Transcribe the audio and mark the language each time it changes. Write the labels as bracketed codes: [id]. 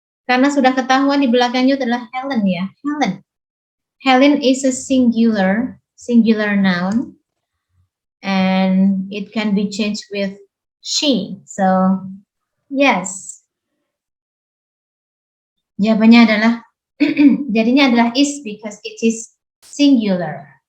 [id] Karena sudah ketahuan di belakangnya adalah Helen ya, Helen. [en] Helen is a singular noun, and it can be changed with she. So, yes. [id] Jawabannya adalah, jadinya adalah [en] is because it is singular.